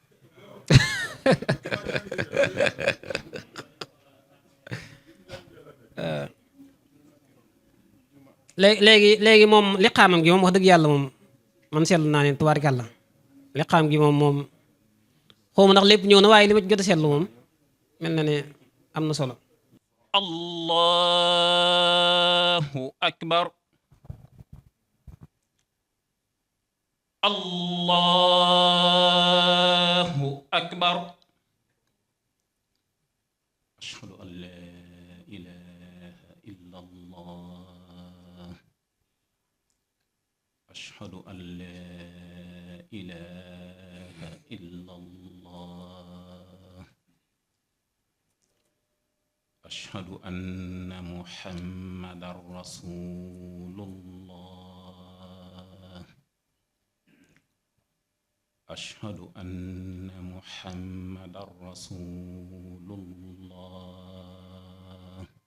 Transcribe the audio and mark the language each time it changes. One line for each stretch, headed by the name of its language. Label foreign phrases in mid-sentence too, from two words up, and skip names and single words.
Wolof: léegi moom liqaamam gi moom wax dëgg yàlla moom man seetlu naa ne tubaarikàlla liqaam gi moom xawma ndax lépp ñëw na waaye li ma ci jot a seetlu moom mel na ne am na solo.
Arabic: الله أكبر الله أكبر أشهد أن لا إله إلا الله أشهد أن لا إله إلا الله أشهد أن محمدا رسول الله أشهد أن محمدا رسول الله ashhadu anna muhammadan rasulullah